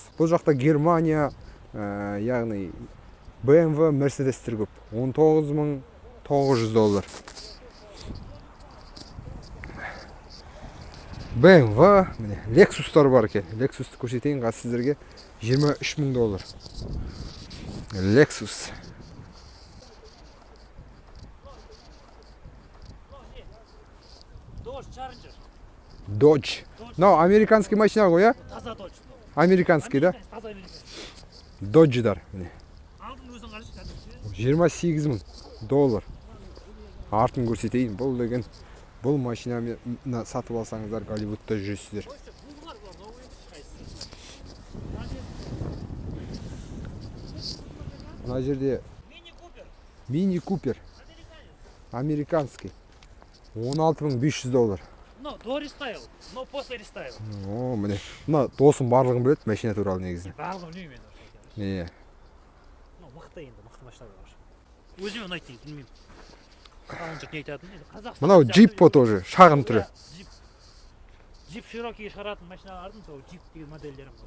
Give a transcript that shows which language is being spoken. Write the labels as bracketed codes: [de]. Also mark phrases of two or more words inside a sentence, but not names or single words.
[kk] Бұл жақта Германия, яғни BMW, Mercedes-тер көп. $19,900. BMW, міне Lexus-тар бар екен. Lexus-ты көрсетейін қазір сіздерге. $23,000. Lexus. Dodge Challenger. Dodge. Мынау американский машина ғой, иә? Таза Dodge. Американский, да? Таза американский. Dodge'дар. Міне. Алдын өзің қарашы кәдімгі. $28,000. Артын көрсетейін. Бұл деген бұл машинаны сатып алсаңыздар Голливудта жүресіздер. Бұлар бар, новый қайсысы. Мына жерде Мини Купер. Мини Купер Американец. американский $16,500. Мына No, [ru] до рестайл, но после рестайл. [kk] О, міне. Мына досым барлығын біледі машина туралы негізі. Барлығын білмеймін мен. Иә. Ну, мықты енді, мықты машиналар бар. Өзіме ұнайды дейді, білмеймін. Қалың жұрт не айтатын енді. Қазақстан. Мынау джиппо тоже, шағын түрі. Джип Широкиге шығаратын машиналардың сол джип деген модельдері бар.